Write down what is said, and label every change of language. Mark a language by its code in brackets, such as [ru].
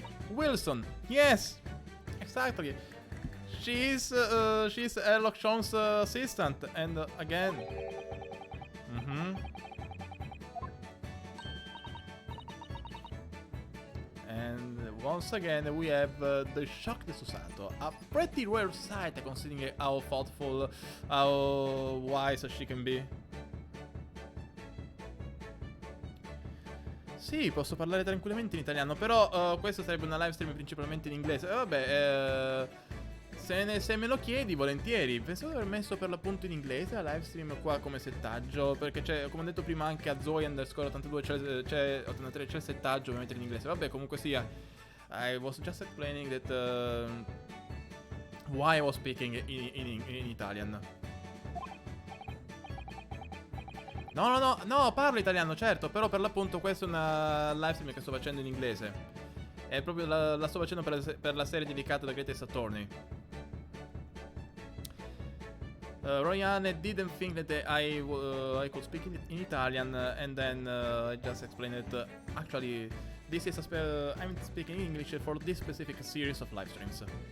[en] Wilson, yes, exactly. She's Herlock Sholmes' assistant, and again, and once again we have the shocked Susato, a pretty rare sight considering how thoughtful, how wise she can be. [it] Sì, posso parlare tranquillamente in italiano, però questo sarebbe una live stream principalmente in inglese. Vabbè, se me lo chiedi, volentieri. Pensavo di aver messo per l'appunto in inglese la live stream qua come settaggio, perché c'è, come ho detto prima, anche a Zoe_82 c'è 83, c'è il settaggio ovviamente in inglese. Vabbè, comunque sia, [en] I was just explaining that why I was speaking in Italian. [it] No, parlo italiano, certo, però per l'appunto questa è una live stream che sto facendo in inglese. È proprio la sto facendo per la serie dedicata da Greatest Attorney. [en] Royane didn't think that I could speak in Italian, and then I just explained that actually this is I'm speaking English for this specific series of live streams.